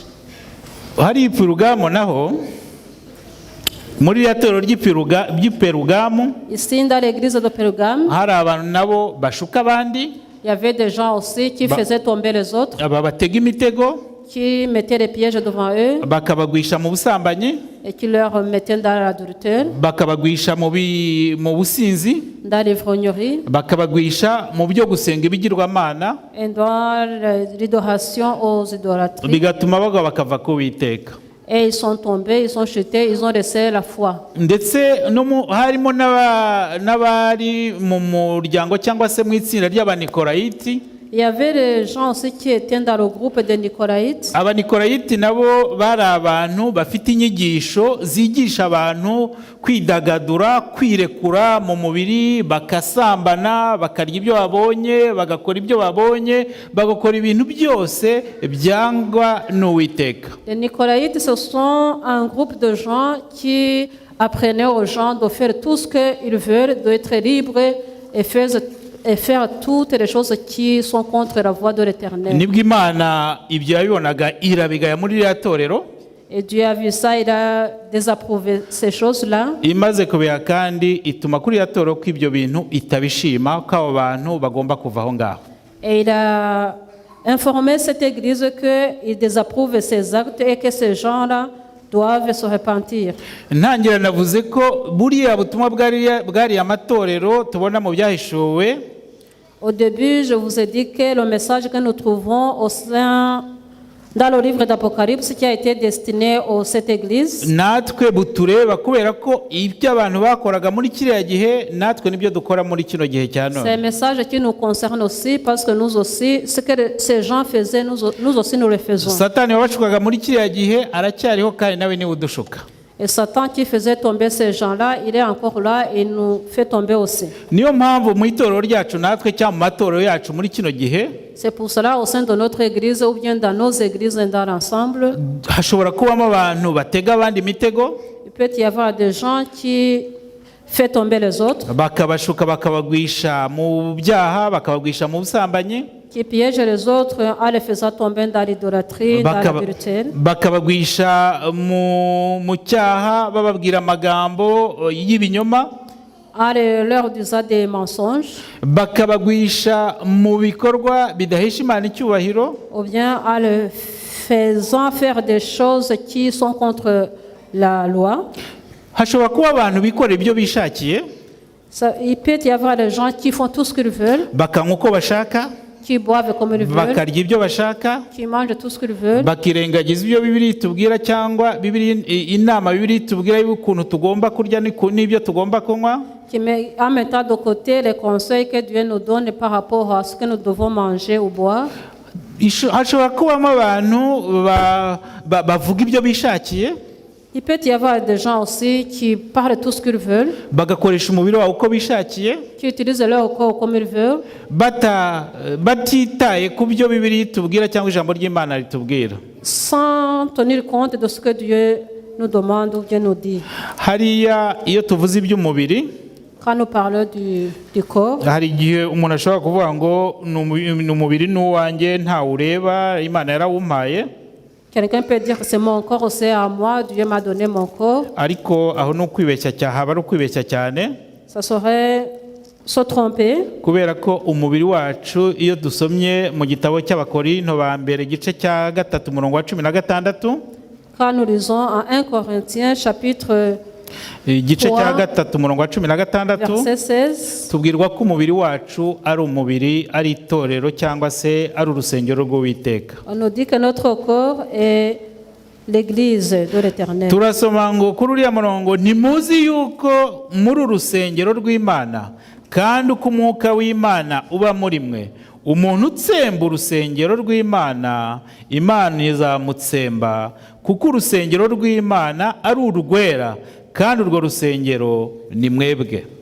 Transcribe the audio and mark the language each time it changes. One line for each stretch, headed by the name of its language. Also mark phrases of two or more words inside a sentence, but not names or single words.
Kinyarwanda: Hari Perugamo naho, muri ya torero ry'Iperugamo,
French: Ici dans l'église de Pergame,
Kinyarwanda: hari abantu nabo bashuka abandi,
French: il y avait des gens aussi qui faisaient tomber les autres,
Kinyarwanda: aba batega imitego,
French: qui mettaient les pièges devant eux
Kinyarwanda: bakabagwisha mu busambanyi,
French: et qui leur mettaient dans l'adultère,
Kinyarwanda: bakabagwisha mu businzi,
French: dans l'ivrognerie
Kinyarwanda: bakabagwisha mu byo gusenga ibigirwamana,
French: et dans l'adoration aux idolâtries.
Kinyarwanda: bigatuma bagwa bakava ku Uwiteka.
French: Et ils sont tombés, ils sont chutés, ils ont laissé la foi.
Kinyarwanda: Ndetse harimo n'abari mu muryango cyangwa se mu itsinda ry'Abanikorayiti.
French: Il y avait des gens aussi qui étaient dans le groupe des Nicolaïtes.
Kinyarwanda: Abanikorayiti nabo bari abantu bafite inyigisho zigisha abantu kwidagadura, kwirekura mu mubiri, bakasambana, bakarya ibyo babonye, bagakora ibyo babonye, bagakora ibintu byose byangwa n'Uwiteka.
French: Les Nicolaïtes, ce sont un groupe de gens qui apprenaient aux gens de faire tout ce qu'ils veulent, d'être libres et faire toutes les choses qui sont contre la voie de l'Éternel.
Kinyarwanda: Nibwo Imana ibyo yabibonaga irabigaya muri iriya torero.
French: Et Dieu a vu ça, il a désapprouvé ces choses-là.
Kinyarwanda: Imaze kubiha kandi ituma kuri iriya torero ko ibyo bintu itabishima, ko abo bantu bagomba kuva aho ngaho.
French: Et il a informé cette église qu'il désapprouve ces actes et que ces gens-là doivent se repentir.
Kinyarwanda: Ntangira navuze ko buriya butumwa bwariya amatorero tubona mu byahishuwe,
French: Au début, je vous ai dit que le message que nous trouvons dans le livre d'Apocalypse qui a été destiné à cette église,
Kinyarwanda: natwe butureba kubera ko ibyo abantu bakoraga muri kiriya gihe natwe nibyo dukora muri kino gihe cya
French: c'est un none. message qui nous concerne aussi parce que nous aussi, ce que ces gens faisaient, nous aussi nous le faisons.
Kinyarwanda: Satani wabashukaga muri kiriya gihe aracyariho kandi nawe niwe udushuka.
French: Et Satan qui faisait tomber ces gens-là, il est encore là et nous fait tomber aussi.
Kinyarwanda: Niyo mpamvu mu itorero ryacu natwe cyangwa mu matorero yacu muri kino gihe
French: C'est pour cela au sein de notre église ou bien dans nos églises dans l'ensemble,
Kinyarwanda: hashobora kubamo abantu batega abandi imitego
French: il peut y avoir des gens qui font tomber les autres,
Kinyarwanda: bakabashuka bakabagwisha mu byaha bakabagwisha mu busambanyi
French: qui piègent les autres en les faisant tomber dans l'idolâtrie, dans l'adultère,
Kinyarwanda: bakabagwisha mu cyaha bababwira amagambo y'ibinyoma,
French: en leur disant des mensonges,
Kinyarwanda: bakabagwisha mu bikorwa bidahesha Imana icyubahiro,
French: ou bien en les faisant faire des choses qui sont contre la loi.
Kinyarwanda: hashobora kuba abantu bikorera ibyo bishakiye
French: Il peut y avoir des gens qui font tout ce qu'ils veulent,
Kinyarwanda: bakanywa uko bashaka
French: qui boivent comme ils veulent,
Kinyarwanda: bakarya ibyo bashaka
French: qui mangent tout ce qu'ils veulent,
Kinyarwanda: bakirengagiza ibyo Bibiliya itubwira cyangwa inama Bibiliya itubwira y'ukuntu tugomba kurya n'ibyo tugomba kunywa,
French: qui met en mettant de côté les conseils que Dieu nous donne par rapport à ce que nous devons manger ou boire.
Kinyarwanda: hashobora kubamo abantu bavuga ibyo bishakiye
French: Il peut y avoir des gens aussi qui parlent tout ce qu'ils veulent,
Kinyarwanda: bagakoresha umubiri wabo uko bishakiye
French: qui utilisent leur corps comme ils veulent,
Kinyarwanda: batitaye ku byo Bibiliya itubwira cyangwa ijambo ry'Imana ritubwira.
French: sans tenir compte de ce que Dieu nous demande ou Dieu nous dit.
Kinyarwanda: Hariya iyo tuvuze iby'umubiri
French: Quand nous parlons du corps,
Kinyarwanda: hari igihe umuntu ashobora kuvuga ngo ni umubiri n'uwanjye ntawureba Imana yarawumpaye,
French: quelqu'un peut dire que c'est mon corps, c'est à moi, Dieu m'a donné mon corps.
Kinyarwanda: ariko aho ni ukwibeshya haba ari ukwibeshya cyane
French: Ça serait se tromper,
Kinyarwanda: kubera ko umubiri wacu iyo dusomye mu gitabo cy'Abakorinto ba mbere igice cya 3 umurongo wa 16
French: quand nous lisons en 1 Corinthiens chapitre
Kinyarwanda: igice cya 3 umurongo wa 16
French: verset 16,
Kinyarwanda: tubwirwa ko umubiri wacu ari umubiri, ari itorero cyangwa se ari urusengero rw'Uwiteka.
French: on nous dit que notre corps est l'église de l'Éternel.
Kinyarwanda: Turasoma ngo kuri uriya murongo, ntimuzi yuko muri urusengero rw'Imana kandi uko umwuka w'Imana uba muri mwe, umuntu utsemba urusengero rw'Imana Imana izamutsemba, kuko urusengero rw'Imana ari urwera kandi urwo rusengero ni mwebwe.